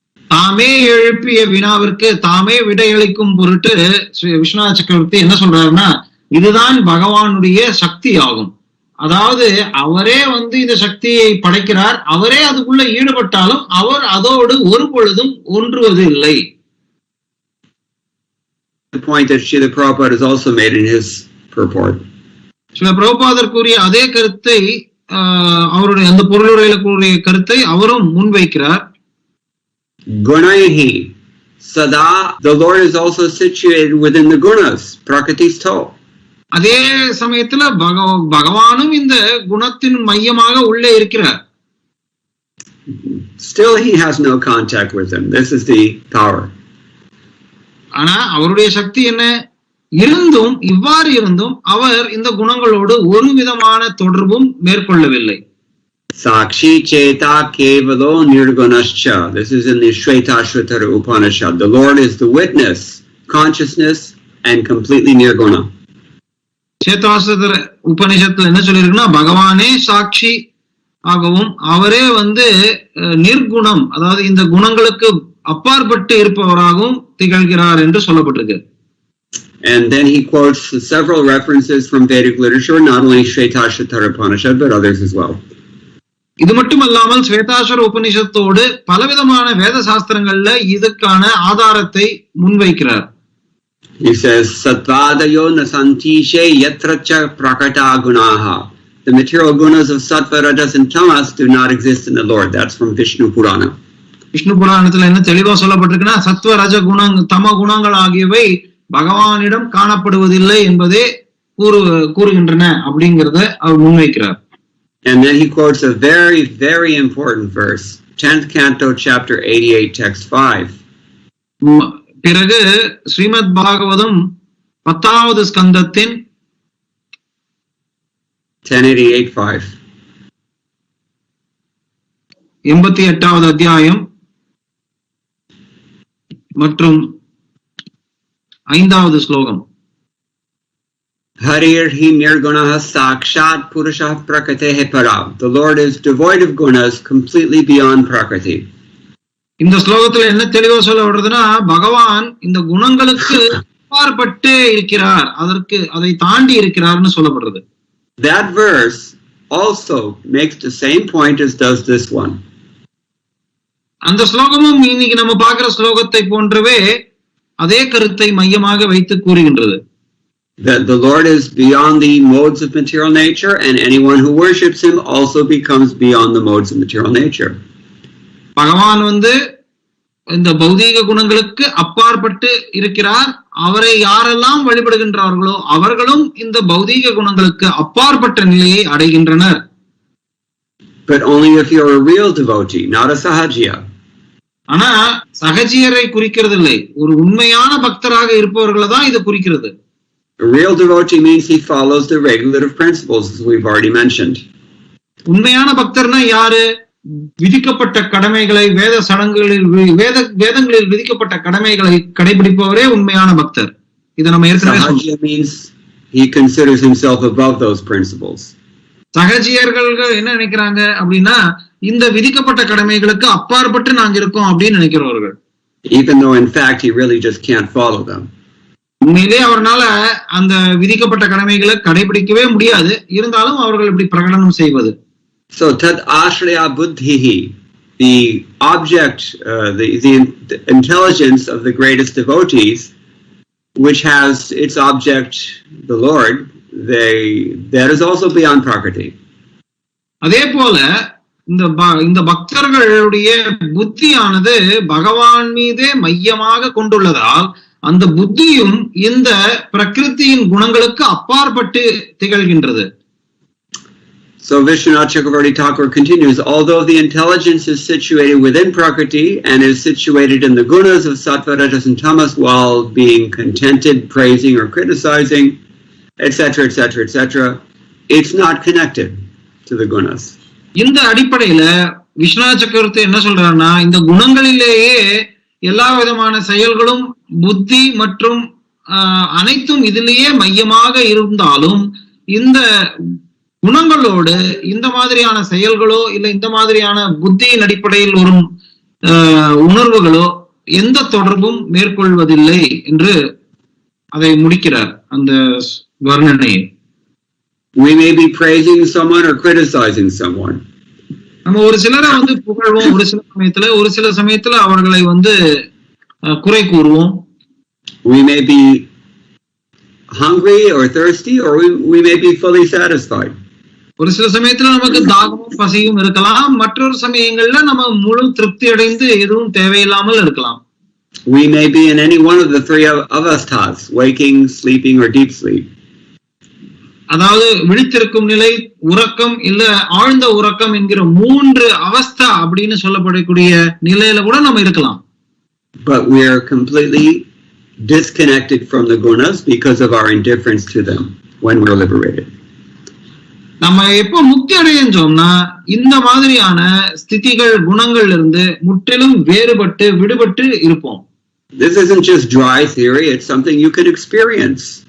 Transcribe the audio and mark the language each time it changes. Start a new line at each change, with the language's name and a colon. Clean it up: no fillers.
Tamil: தாமே எழுப்பிய வினாவிற்கு தாமே விடையளிக்கும் பொருட்டு விஸ்வநாத சக்கரவர்த்தி என்ன சொல்றாருன்னா, இதுதான் பகவானுடைய சக்தி ஆகும். அதாவது அவரே இந்த சக்தியை படைக்கிறார், அவரே அதுக்குள்ள ஈடுபட்டாலும் அவர் அதோடு ஒரு பொழுதும் ஒன்றுவது இல்லை.
English: The point that Srila Prabhupada has also made in his purport.
Tamil: Srila பிரபுபாதர் கூறிய அதே கருத்தை அவருடைய அந்த பொருளுரையில கூறிய கருத்தை அவரும் முன்வைக்கிறார்.
Sanskrit: Gunaihi sada,
English: the Lord is also situated within the gunas, prakritisto.
Tamil: அதே சமயத்துல பகவானும் இந்த குணத்தின் மையமாக உள்ளே இருக்கிறார்.
English: Still he has no contact with them. This is the power.
Tamil: ஆனா அவருடைய சக்தி என்ன? இருந்தும் இவ்வாறு இருந்தும் அவர் இந்த குணங்களோடு ஒரு விதமான தொடர்பும் மேற்கொள்ளவில்லை.
Sanskrit: Sakshi cheta kevalo nirgunascha.
English: This is in the Shvetashvatara Upanishad. The Lord is the witness, consciousness, and completely nirguna.
Tamil: சேதாசதர உபனிஷத்துல என்ன சொல்லிருக்குன்னா, பகவானே சாட்சி ஆகவும் அவரே நிர்குணம், அதாவது இந்த குணங்களுக்கு அப்பாற்பட்டு இருப்பவராகவும் திகழ்கிறார் என்று சொல்லப்பட்டிருக்கு.
English: And then he quotes several references from Vedic literature, not only Shvetashvatara Upanishad, but others as well.
Tamil: இது மட்டுமல்லாமல் ஸ்வேதாஸ்வர உபனிஷத்தோடு பலவிதமான வேத சாஸ்திரங்கள்ல இதுக்கான ஆதாரத்தை முன்வைக்கிறார்.
English: He says,
Sanskrit: Satvadayo nasantishe yatracha prakata gunaha.
English: The material gunas of Sattva, Rajas, and Tamas do not exist in the Lord. That's from Vishnu Purana.
Tamil: Vishnu புராணத்துல என்ன தெளிவா சொல்லப்பட்டிருக்குன்னா, சத்வ ரஜ தம குணங்கள் ஆகியவை பகவானிடம் காணப்படுவதில்லை என்பதே கூறுகின்றன அப்படிங்கிறத அவர் முன்வைக்கிறார்.
English: And then he quotes a very, very important verse, 10th canto, chapter 88, text 5.
Tamil: பிறகு ஸ்ரீமத் பாகவதம் 10வது ஸ்கந்தத்தின் 1088:5. 88வது அத்தியாயம் மற்றும் 5வது ஸ்லோகம்.
Sanskrit: Harir hi nirgunaha sakshat purusha prakritehe para.
English: The Lord is devoid of gunas, completely beyond prakriti.
Tamil: இந்த ஸ்லோகத்துல என்ன தெளிவா சொல்லப்படுறதுன்னா, பகவான் இந்த குணங்களுக்கு அப்பாற்பட்டு இருக்கிறார், அதை தாண்டி இருக்கிறார்னு சொல்லப்படுறது.
English: That verse also makes the same point as does this one.
Tamil: அந்த ஸ்லோகமும் இன்னைக்கு நம்ம பார்க்கிற ஸ்லோகத்தை போன்றவே அதே கருத்தை மையமாக வைத்து கூறுகின்றது.
English: That the Lord is beyond the modes of material nature, and anyone who worships him also becomes beyond the modes of material nature.
Tamil: பகவான் இந்த பௌதீக குணங்களுக்கு அப்பாற்பட்டு இருக்கிறார். அவரை யாரெல்லாம் வழிபடுகின்றார்களோ அவர்களும் இந்த பௌதீக குணங்களுக்கு அப்பாற்பட்ட நிலையை அடைகின்றனர்.
English: But only if you're a real devotee, not a sahajiya.
Tamil: ஆனா சகஜியரை குறிக்கிறதில்லை, ஒரு உண்மையான பக்தராக இருப்பவர்களை தான் இது குறிக்கிறது.
English: A real devotee means he follows the regulative principles, as we've already mentioned.
Tamil: உண்மையான பக்தர்னா யாரு? விதிக்கப்பட்ட கடமைகளை, வேத சடங்குகளில் வேதங்களில் விதிக்கப்பட்ட கடமைகளை கடைபிடிப்பவரே உண்மையான பக்தர். இதை நம்ம ஏற்கனவே
English: Sahajiya means he considers himself above those principles.
Tamil: சகஜியர்கள் என்ன நினைக்கிறாங்க அப்படின்னா, இந்த விதிக்கப்பட்ட கடமைகளுக்கு அப்பாற்பட்டு நாங்க இருக்கோம் அப்படின்னு நினைக்கிறவர்கள்.
English: Even though in fact he really just can't follow them.
Tamil: உண்மையிலே அவரால அந்த விதிக்கப்பட்ட கடமைகளை கடைபிடிக்கவே முடியாது, இருந்தாலும் அவர்கள் இப்படி பிரகடனம் செய்வது.
Sanskrit: So tad ashraya buddhihi,
English: the object, the intelligence of the greatest devotees, which has its object the Lord, that is also beyond Prakriti.
Tamil: அதே போல இந்த பக்தர்களுடைய புத்தியானது பகவான் மீதே மையமாக கொண்டுள்ளதால் அந்த புத்தியும் இந்த பிரகிருதியின் குணங்களுக்கு அப்பாற்பட்டு திகழ்கின்றது.
English: So Vishwanath Chakravarti Thakur continues, although the intelligence is situated within Prakriti and is situated in the gunas of Sattva, Rajas and Tamas while being contented, praising or criticizing, etc., etc., etc., it's not connected to the gunas.
Tamil: இந்த அடிப்படையில விஸ்வநாத சக்கரவர்த்தி என்ன சொல்றாருன்னா, இந்த குணங்களிலேயே எல்லா விதமான செயல்களும் புத்தி மற்றும் அனைத்தும் இதிலேயே மையமாக இருந்தாலும் இந்த குணங்களோடு இந்த மாதிரியான செயல்களோ இல்ல இந்த மாதிரியான புத்தியின் அடிப்படையில் வரும் உணர்வுகளோ எந்த தொடர்பும் மேற்கொள்வதில்லை என்று அதை முடிக்கிறார் அந்த வர்ணனையை.
English: We may be praising someone or criticizing someone.
Tamil: நம்ம ஒரு சிலரை புகழ்வோம், ஒரு சில சமயத்துல அவர்களை குறை கூறுவோம்.
English: We may be hungry or thirsty, or we may be fully satisfied.
Tamil: ஒரு சில சமயத்துல நமக்கு தாகமும் பசியும் இருக்கலாம், மற்றொரு சமயங்கள்ல நம்ம முழு திருப்தி அடைந்து எதுவும் தேவையில்லாமல் இருக்கலாம்.
English: We may be in any one of the three avasthas, waking, sleeping, or deep sleep.
Tamil: அதாவது விழித்திருக்கும் நிலை, உறக்கம் இல்ல ஆழ்ந்த உறக்கம் என்கிற மூன்று அவஸ்தா அப்படின்னு சொல்லப்படக்கூடிய நிலையில கூட நம்ம இருக்கலாம்.
English: But we are completely disconnected from the gunas because of our indifference to them when we're liberated.
Tamil: நம்ம எப்ப முக்தி அடைஞ்சோம்னா இந்த மாதிரியான ஸ்திதிகள் குணங்கள் இருந்து முற்றிலும் வேறுபட்டு விடுபட்டு இருப்போம்.
English: This isn't just dry theory, it's something you can experience.